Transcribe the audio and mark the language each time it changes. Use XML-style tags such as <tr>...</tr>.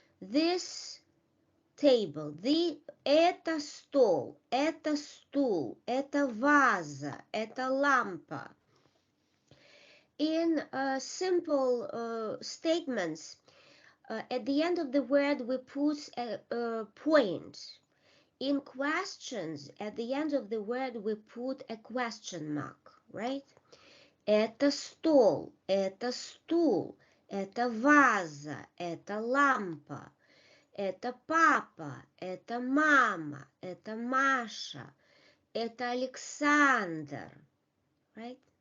<en>This table,</en> <ru>это стол, это стул, это ваза, это лампа.</ru> <en>In simple statements, at the end of the word we put a point. In questions, at the end of the word we put a question mark, right?</en> <ru>Это стол, это стул, это ваза, это лампа, это папа, это мама, это Маша, это Александр,</ru> <en>right?</en>